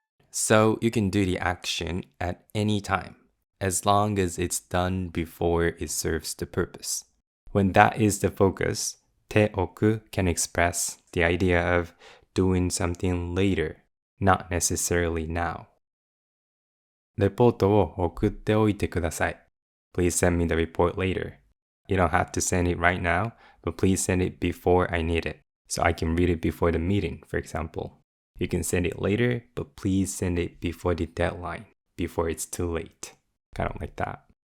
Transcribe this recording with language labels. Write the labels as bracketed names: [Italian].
[English] So you can do the action at any time, as long as it's done before it serves the purpose. When that is the focus, ておく can express the idea of doing something later, not necessarily now. [Japanese] レポートを送っておいてください. [English] Please send me the report later. You don't have to send it right now, but please send it before I need it, so I can read it before the meeting, for example. You can send it later, but please send it before the deadline, before it's too late. Kind of like that.